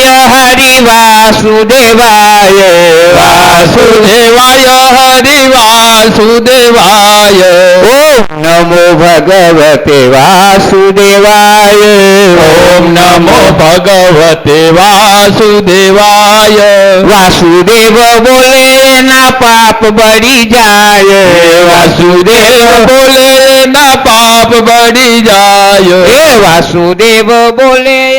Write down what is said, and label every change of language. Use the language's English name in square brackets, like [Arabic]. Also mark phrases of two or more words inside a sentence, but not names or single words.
[Sanskrit] हरि वासुदेवाय वासुदेवाय हरि वासुदेवाय ओम नमो भगवते वासुदेवाय ओम नमो भगवते वासुदेवाय [Hindi] वासुदेव बोले ना पाप बड़ी जाय वासुदेव बोले ना पाप बड़ी जाय वासुदेव बोले